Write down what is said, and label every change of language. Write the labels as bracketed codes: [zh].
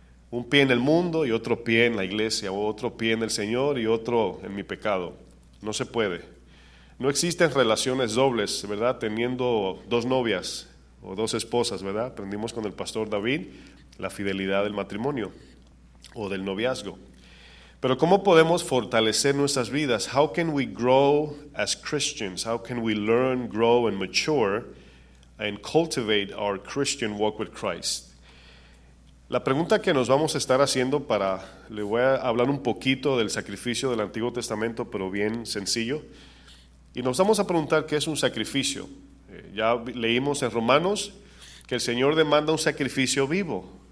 [es] Un pie en el mundo y otro pie en la iglesia, o otro pie en el Señor y otro en mi pecado. No se puede. No existen relaciones dobles, ¿verdad? Teniendo dos novias o dos esposas, ¿verdad? Aprendimos con el pastor David la fidelidad del matrimonio o del noviazgo. Pero ¿cómo podemos fortalecer nuestras vidas? [en] How can we grow as Christians? How can we learn, grow, and mature and cultivate our Christian walk with Christ? [es] La pregunta que nos vamos a estar haciendo le voy a hablar un poquito del sacrificio del Antiguo Testamento, pero bien sencillo. Y nos vamos a preguntar qué es un sacrificio. Ya leímos en Romanos que el Señor demanda un sacrificio vivo.